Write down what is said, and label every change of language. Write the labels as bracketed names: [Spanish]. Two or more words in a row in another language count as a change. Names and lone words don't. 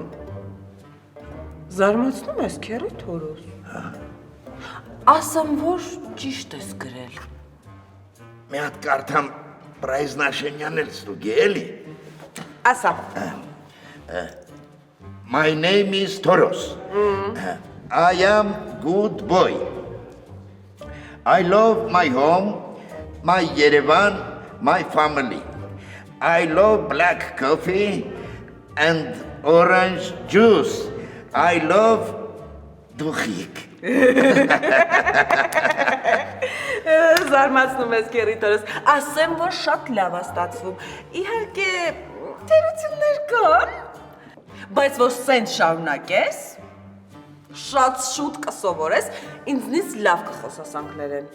[Armenian] Զարմացնում ես քերի Թորոս։ Ասեմ, որ ճիշտ ես գրել։ Մի հատ կարդամ Պրայզնաշենյանել ստուգի, էլի։ Ասա։ [English] My name is Toros. I am good boy. I love my home, my Yerevan, my family. I love black coffee and orange juice. I love Dukhik. [Armenian] Զարմացնում ես կերիտորս, ասեմ, որ շատ լավ է ստացվում։ Իհարկե, թերություններ կան, բայց որ սենց շարունակես, շատ շուտ կսովորես, ինձնից լավ կխոսես անգլերեն։